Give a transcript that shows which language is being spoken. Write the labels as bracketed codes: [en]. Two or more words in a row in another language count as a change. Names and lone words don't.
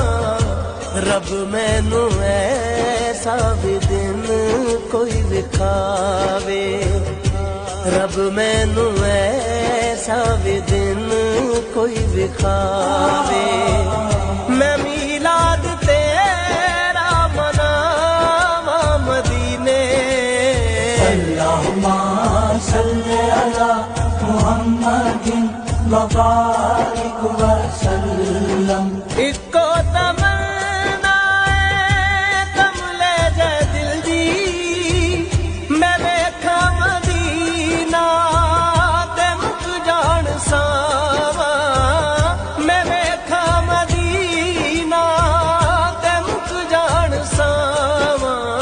[pa] ਰੱਬ ਮੈਨੂੰ ਐਸਾ ਭੀ ਦਿਨ ਕੋਈ ਵਿਖਾਵੇ, ਰੱਬ ਮੈਨੂੰ ਐਸਾ ਭੀ ਦਿਨ ਕੋਈ ਵਿਖਾਵੇ, ਮੈਂ ਮੀਲਾਦ ਤੇਰਾ ਮਨਾਵਾਂ ਮਦੀਨੇ। [ar] اللهم صل على محمد وبارك وسلم. [pa] ਇੱਕੋ ਤਮੰਨਾ ਹੈ ਕਮਲੇ ਜਿਹੇ ਦਿਲ ਦੀ, ਮੈਂ ਵੇਖਾਂ ਮਦੀਨਾ ਤੇ ਮੁੱਕ ਜਾਣ ਸਾਹਵਾਂ, ਮੈਂ ਵੇਖਾਂ ਮਦੀਨਾ ਤੇ ਮੁੱਕ ਜਾਣ ਸਾਹਵਾਂ।